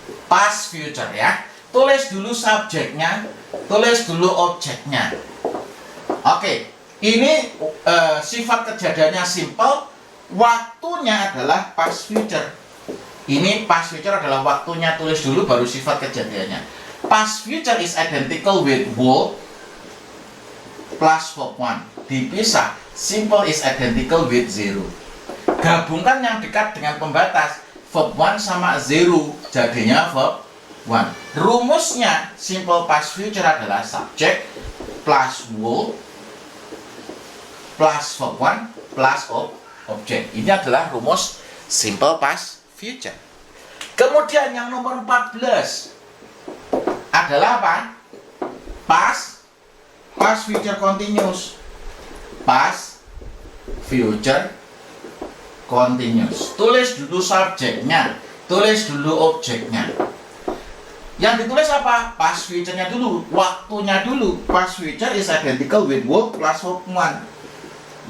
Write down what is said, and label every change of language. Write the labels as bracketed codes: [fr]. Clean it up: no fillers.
[id] Past future ya. Tulis dulu subjeknya, tulis dulu objeknya. Oke, ini sifat kejadiannya simple, waktunya adalah past future. Ini past future adalah waktunya, tulis dulu baru sifat kejadiannya. [en] Past future is identical with would plus verb 1. [id] Dipisah, [en] simple is identical with 0. [id] Gabungkan yang dekat dengan pembatas. Verb 1 sama 0 jadinya verb 1. Rumusnya simple past future adalah subject plus would plus verb 1 plus object. Ini adalah rumus simple past future. Kemudian yang nomor 14 adalah apa? Past future continuous. Past future continuous. Tulis dulu subjeknya, tulis dulu objeknya. Yang ditulis apa? [en] Past future-nya dulu, waktunya dulu. Past future is identical with would plus verb 1.